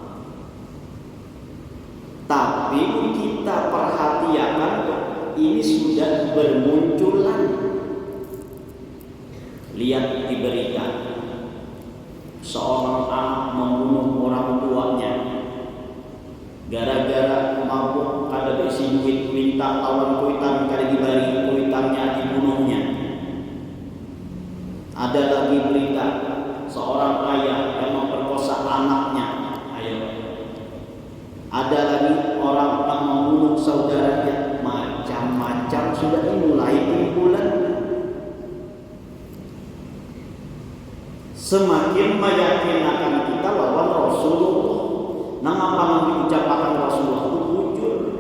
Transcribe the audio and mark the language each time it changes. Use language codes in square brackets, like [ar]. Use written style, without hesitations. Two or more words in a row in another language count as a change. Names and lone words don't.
[id] Tapi kita perhatikan ini sudah bermunculan. Lihat di berita, seorang anak membunuh orang tuanya gara-gara mabuk, [bjn] kada berisi duit, minta lawan kuitan, kada diberi kuitannya, [id] dibunuhnya. Ada lagi berita seorang ayah yang memperkosa anaknya. Ada lagi orang yang membunuh saudaranya. Macam-macam sudah dimulai timbulan. Semakin meyakinkan kita bahwa Rasulullah, apa yang diucapkan Rasulullah itu wujud.